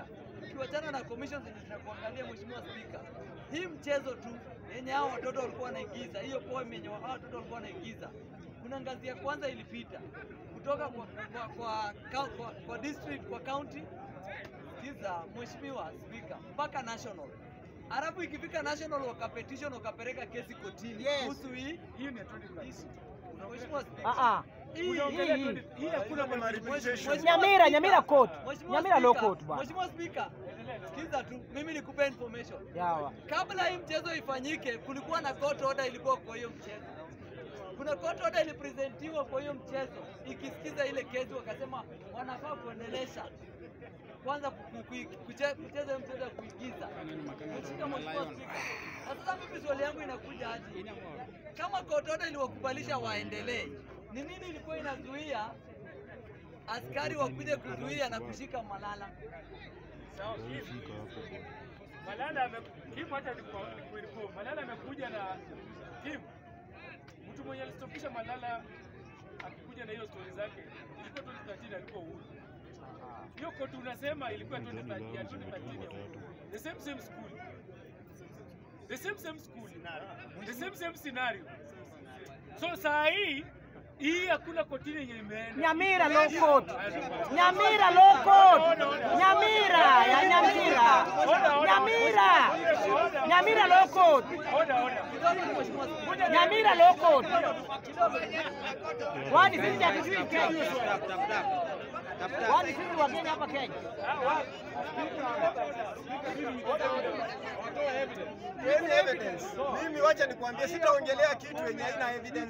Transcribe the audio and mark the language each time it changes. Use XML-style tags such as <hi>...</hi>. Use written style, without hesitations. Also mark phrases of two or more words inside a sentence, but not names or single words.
<sw>Ukiwachana na commissions zenye zinakuangalia, Mheshimiwa Speaker, hii mchezo tu yenye hao watoto walikuwa wanaigiza, hiyo poem yenye hao watoto walikuwa wanaigiza, kuna ngazi ya kwanza ilipita kutoka kwa district, kwa county, kiza Mheshimiwa Speaker, mpaka national. Alafu ikifika national wakapetition, wakapeleka kesi kotini kuhusu hii ni Mheshimiwa Speaker. hii hakuna</sw> <en>Nyamira court. Nyamira law court bwana.</en> <sw>Mheshimiwa Speaker, sikiza tu, mimi nikupe information. Yawa. Kabla hii mchezo ifanyike, kulikuwa na</sw> <en>court order</en> <sw>ilikuwa kwa hiyo mchezo. Kuna</sw> <en>court order</en> <sw>ilipresentiwa kwa hiyo mchezo, ikisikiza ile kesi wakasema wanafaa kuendelesha kwanza kucheza mchezo wa kuigiza. Mheshimiwa Speaker, sasa mimi swali yangu inakuja aje? Kama</sw> <en>court order</en> <sw>iliwakubalisha waendelee, ni nini ilikuwa inazuia askari wakuje kuzuia na kushika Malala? Malala amekuja na Kim. Mtu mwenye alistopisha Malala akikuja na hiyo story zake ilikuwa 2013 alikuwa Uhuru. Hiyo koti unasema ilikuwa 2013.</sw> <en>The same school. The same school. The same scenario.</en> <sw>So saa hii hakuna kotini yenye imeenda.</sw> <en>Nyamira law court. Nyamira law court. Nyamira ya Nyamira. Nyamira law court. Nyamira law court.</en> <sw>Wani sisi hatujui Kenya. Wani sisi wa Kenya hapa Kenya. Evidence. Mimi wacha nikwambie, sitaongelea kitu yenye haina evidence.</sw>